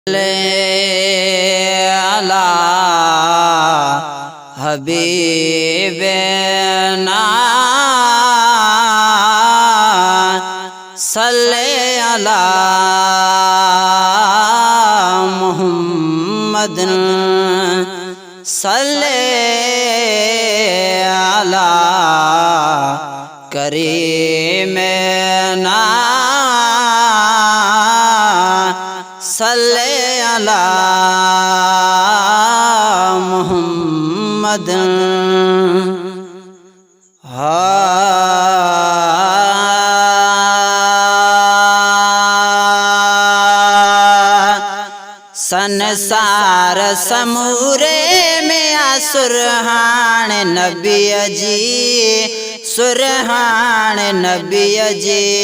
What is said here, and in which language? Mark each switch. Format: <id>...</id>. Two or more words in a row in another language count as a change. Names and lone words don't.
<ar>على حبيبنا صلي على محمد صلي على كريمنا صلي على محمد.</ar> <sd>संसार समूरे में सुरहान नबी जी सुरहान नबी जी।</sd>